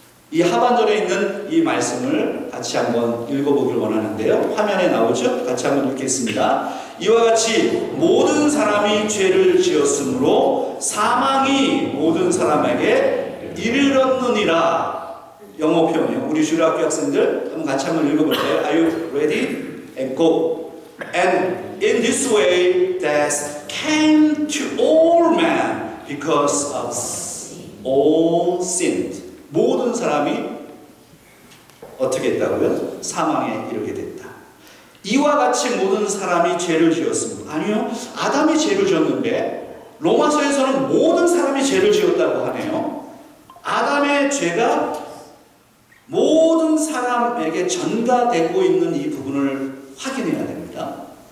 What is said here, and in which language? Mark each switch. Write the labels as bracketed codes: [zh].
[ko] 이 하반절에 있는 이 말씀을 같이 한번 읽어보길 원하는데요. 화면에 나오죠? 같이 한번 읽겠습니다. 이와 같이 모든 사람이 죄를 지었으므로 사망이 모든 사람에게 이르렀느니라. 영어 표현이요. 우리 주일학교 학생들 한번 같이 한번 읽어볼까요? [en] Are you ready? And go. And in this way death came to all men because of all sinned. [ko] 모든 사람이 어떻게 했다고요? 사망에 이르게 됐다. 이와 같이 모든 사람이 죄를 지었습니다. 아니요, 아담이 죄를 지었는데 로마서에서는 모든 사람이 죄를 지었다고 하네요. 아담의 죄가 모든 사람에게 전가되고 있는 이 부분을 확인해야 됩니다.